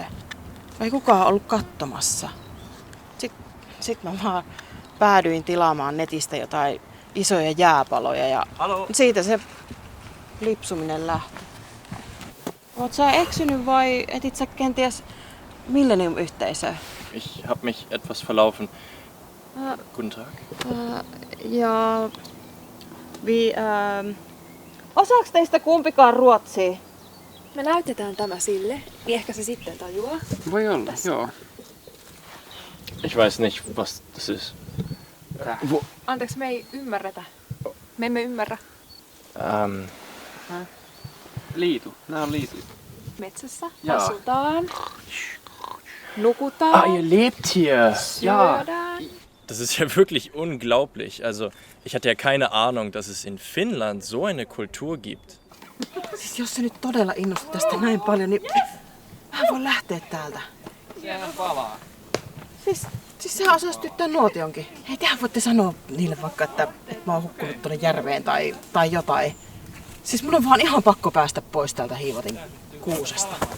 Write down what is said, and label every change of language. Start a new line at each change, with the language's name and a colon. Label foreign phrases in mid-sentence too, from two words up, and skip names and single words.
Finnish: Ei kukaan ollut katsomassa. Sitten mä vaan päädyin tilaamaan netistä jotain isoja jääpaloja ja siitä se lipsuminen lähti. Oot sä eksynyt vai etit sä kenties Millennium-yhteisöä?
German: Ich habe mich etwas verlaufen. Guten Tag. Ja...
Finnish: Osaaks teistä kumpikaan ruotsia? Me näytetään tämä sille, niin ehkä se sitten tajuaa. Voi olla, joo.
German: Ich weiß nicht, was das ist.
Finnish: Anteeksi, me ei ymmärretä. Me emme ymmärrä. Liitu. Nää on liitu. Metsässä Jaa. asutaan. Nukutaan.
German: Ihr lebt hier.
Finnish: Syödään.
German: Das ist ja wirklich unglaublich. Also, ich hatte ja keine Ahnung, dass es in Finnland so eine Kultur gibt.
Finnish: Siis jos se nyt todella innostui tästä näin paljon, niin mä voin lähteä täältä. Sehän palaa. Siis sehän osaa sytyttää nuotionkin. Hei, tehän voitte sanoa niille vaikka, että mä oon hukkunut tuonne järveen tai jotain. Siis mun on vaan ihan pakko päästä pois täältä Hiivotin kuusesta.